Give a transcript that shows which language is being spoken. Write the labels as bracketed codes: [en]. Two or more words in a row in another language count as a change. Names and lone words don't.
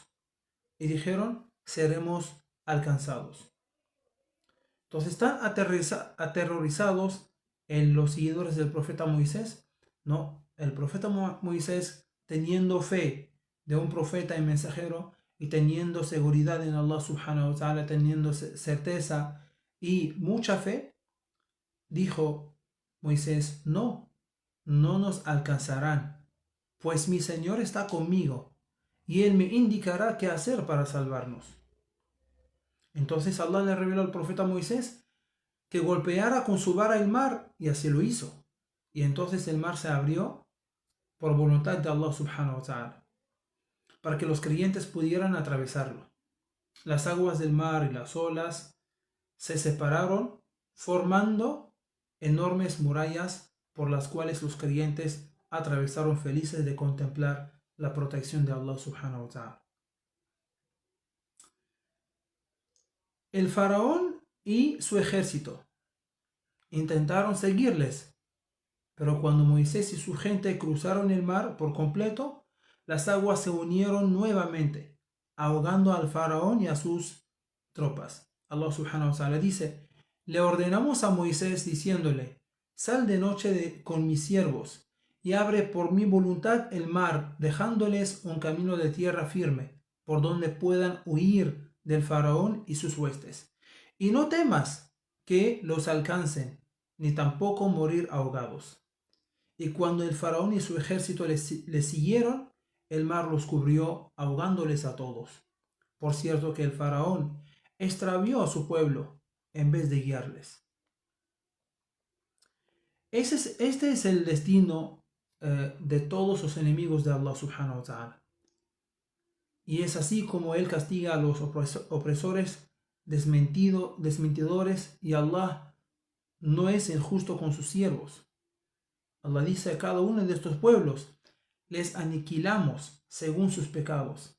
[es] Y dijeron, seremos alcanzados. Entonces están aterrorizados en los seguidores del profeta Moisés, ¿no? El profeta Moisés, teniendo fe de un profeta y mensajero y teniendo seguridad en [ar] الله سبحانه وتعالى, [es] teniendo certeza y mucha fe, dijo Moisés, no nos alcanzarán, pues mi Señor está conmigo y Él me indicará qué hacer para salvarnos. Entonces Allah le reveló al profeta Moisés que golpeara con su vara el mar, y así lo hizo. Y entonces el mar se abrió por voluntad de [ar] الله سبحانه وتعالى, [es] para que los creyentes pudieran atravesarlo. Las aguas del mar y las olas se separaron, formando enormes murallas por las cuales los creyentes atravesaron felices de contemplar la protección de [ar] الله سبحانه وتعالى. [es] El faraón y su ejército intentaron seguirles, pero cuando Moisés y su gente cruzaron el mar por completo, las aguas se unieron nuevamente, ahogando al faraón y a sus tropas. [ar] الله سبحانه وتعالى [es] dice, le ordenamos a Moisés diciéndole, sal de noche con mis siervos y abre por mi voluntad el mar, dejándoles un camino de tierra firme, por donde puedan huir del faraón y sus huestes. Y no temas que los alcancen, ni tampoco morir ahogados. Y cuando el faraón y su ejército les siguieron, el mar los cubrió, ahogándoles a todos. Por cierto que el faraón extravió a su pueblo en vez de guiarles. Este es el destino de todos los enemigos de [ar] الله سبحانه وتعالى. [es] Y es así como Él castiga a los opresores, desmentidores, y Allah no es injusto con sus siervos. Allah dice a cada uno de estos pueblos, les aniquilamos según sus pecados.